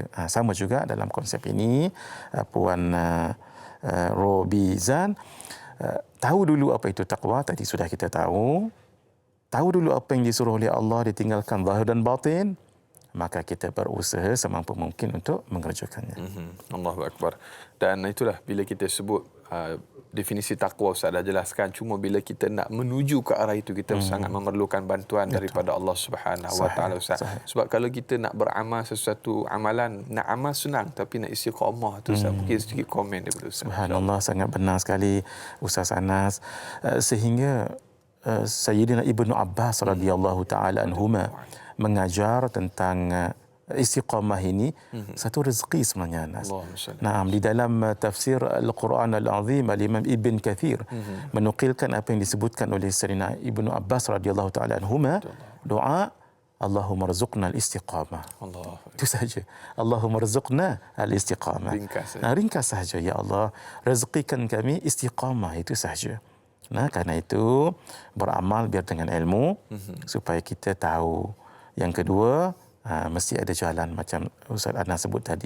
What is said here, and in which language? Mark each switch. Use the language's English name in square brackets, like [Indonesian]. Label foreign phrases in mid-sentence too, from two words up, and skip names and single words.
[Malay] Sama juga dalam konsep ini, Puan Robizan, tahu dulu apa itu takwa, tadi sudah kita tahu. tahu dulu apa yang disuruh oleh Allah, ditinggalkan zahir dan batin, maka kita berusaha semampu mungkin untuk mengerjakannya. [Arabic] الله أكبر. [Malay] Dan itulah bila kita sebut definisi takwa, Ustaz dah jelaskan, cuma bila kita nak menuju ke arah itu kita sangat memerlukan bantuan daripada Allah [Arabic] سبحانه وتعالى, [Malay] Ustaz. Sebab kalau kita nak beramal sesuatu amalan, nak amal senang tapi nak istiqamah tu, Ustaz, mungkin sedikit komen daripada Ustaz. Subhanallah, sangat benar sekali Ustaz Anas. Sehingga Sayyidina Ibnu Abbas [Arabic] رضي الله تعالى عنهما [Malay] mengajar tentang istiqamah ini satu rezeki sebenarnya, Anas. Nah, di dalam tafsir Al-Quran Al-Azim, Al-Imam Ibn Kathir menukilkan apa yang disebutkan oleh Sayyidina Ibnu Abbas [Arabic] رضي الله تعالى عنهما, [Malay] doa [Arabic] اللهم ارزقنا الاستقامة. [Malay] Itu saja. [Arabic] اللهم ارزقنا الاستقامة. [Malay] Ringkas saja, ya Allah, rezekikan kami istiqamah, itu saja. Nah, karena itu beramal biar dengan ilmu supaya kita tahu. Yang kedua, mesti ada jalan macam Ustaz Anas sebut tadi.